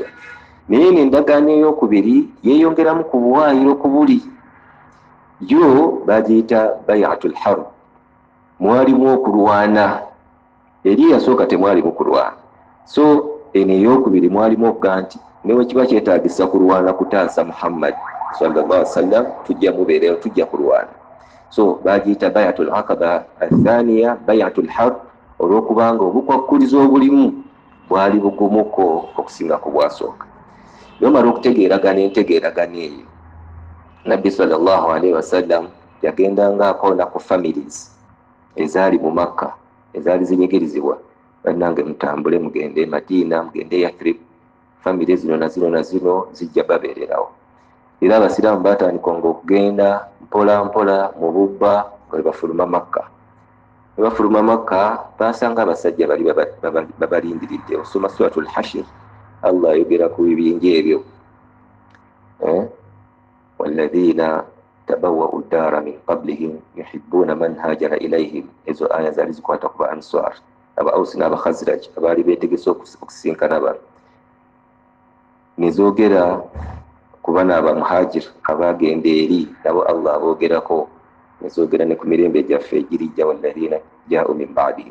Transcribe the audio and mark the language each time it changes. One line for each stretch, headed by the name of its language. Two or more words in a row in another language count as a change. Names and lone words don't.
Ganda: Naye n'endagaano ey'okubiri yeeyongeramu ku buwaayiro ku buli, yo bagiyita Bayatul Harb. Mwalimu okulwana, eri yasooka temwalimu kulwana. So eno ey'okubiri mwalimu okugaa nti newe kiba kyetaagisa kulwana kutaasa Muhammad
Arabic: صلى الله عليه وسلم,
Ganda: tujja mubeerewo, tujja kulwana. So bagiyita Bayatul Aqaba Athaniya, Bayatul Harb, olw'okubanga obukwakkulizo obulimu bwali bugumuko okusinga ku bwasooka. Yomala okutegeeragana entegeeragana eyo, Nabbi
Arabic: صلى الله عليه وسلم
Ganda: yagendanga akoona ku families ezaali mu Makka, ezaali zinyigirizibwa, bannange mutambule mugende Madina, mugende Yathrib, family zino na zino zijja babeererawo. Era abasiraamu baatandikanga okugenda mpola mpola mu bubba nga bafuluma Makka. Bafuluma Makka basanga abasajja bali babalindiridde. Osoma Suratul Hashr, Allah ayogera ku bibinja ebyo.
Arabic: والذين تبوءوا الدار من قبلهم يحبون من هاجر إليهم.
Ganda: Ezo aya zaali zikwata ku Ansar, aba Aws n'aba Khazraj abaali beetegese okusinkana bano. Nizoogera ku bano aba muhajir abagenda eri nabo Allah aboogerako, nizoogera ne ku mirembe gyaffe egirijja
Arabic: والذين جاءوا من بعدهم.